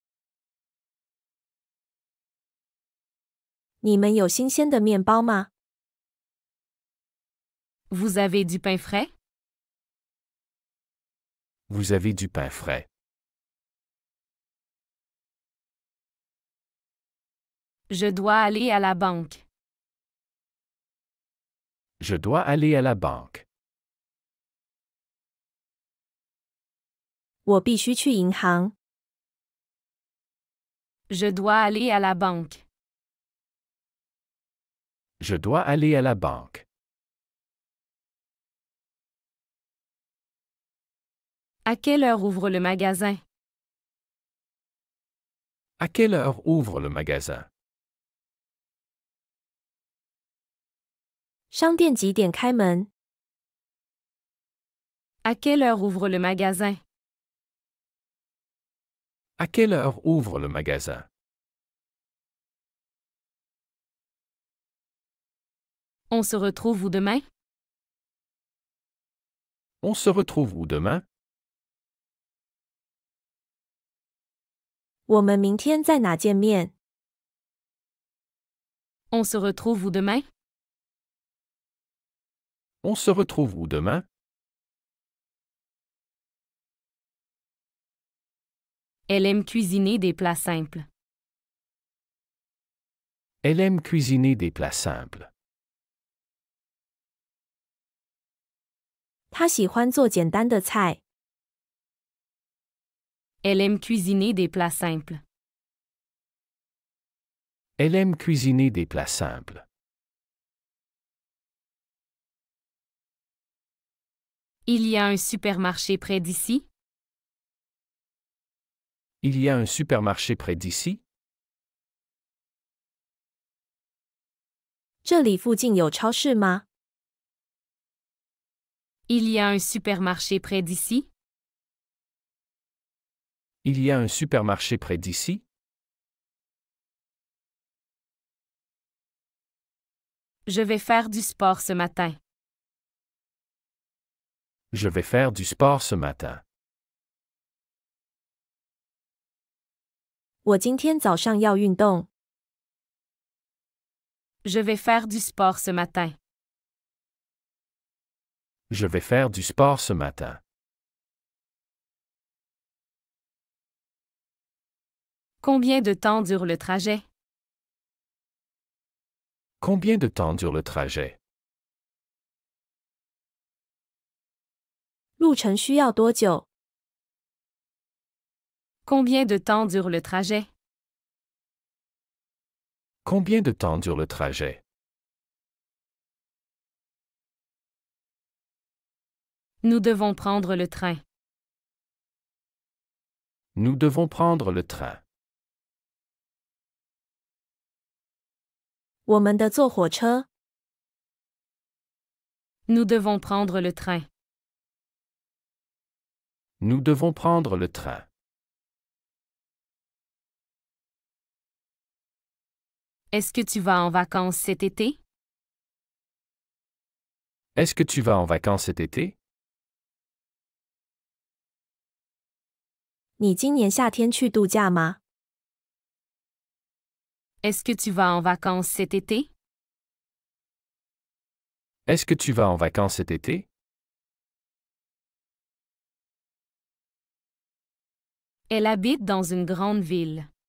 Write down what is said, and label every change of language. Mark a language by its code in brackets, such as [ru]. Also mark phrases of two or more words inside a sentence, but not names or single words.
[zh] 你们有新鲜的面包吗？ [fr] Vous avez du pain frais? Vous avez du pain frais. Je dois aller à la banque. Je dois aller à la banque. [zh] 我必须去银行。 [fr] Je dois aller à la banque. Je dois aller à la banque. À quelle heure ouvre le magasin? À quelle heure ouvre le magasin? [zh] 商店几点开门？ [fr] À quelle heure ouvre le magasin? À quelle heure ouvre le magasin? On se retrouve où demain? On se retrouve où demain? [zh] 我们明天在哪见面？ [fr] On se retrouve où demain? On se retrouve où demain? Elle aime cuisiner des plats simples. Elle aime cuisiner des plats simples. [zh] 他喜欢做简单的菜。 [fr] Elle aime cuisiner des plats simples. Elle aime cuisiner des plats simples. Il y a un supermarché près d'ici? Il y a un supermarché près d'ici? [zh] 这里附近有超市吗？ [fr] Il y a un supermarché près d'ici? Il y a un supermarché près d'ici? Je vais faire du sport ce matin. Je vais faire du sport ce matin. [zh] 我今天早上要运动。 [fr] Je vais faire du sport ce matin. Je vais faire du sport ce matin. Combien de temps dure le trajet? Combien de temps dure le trajet? [zh] 路程需要多久？ [fr] Combien de temps dure le trajet? Combien de temps dure le trajet? Nous devons prendre le train. Nous devons prendre le train. [zh] 我们的坐火车。 [fr] Nous devons prendre le train. Nous devons prendre le train. Est-ce que tu vas en vacances cet été? Est-ce que tu vas en vacances cet été? [zh] 你今年夏天去度假吗？ [fr] Est-ce que tu vas en vacances cet été? Est-ce que tu vas en vacances cet été? Elle habite dans une grande ville.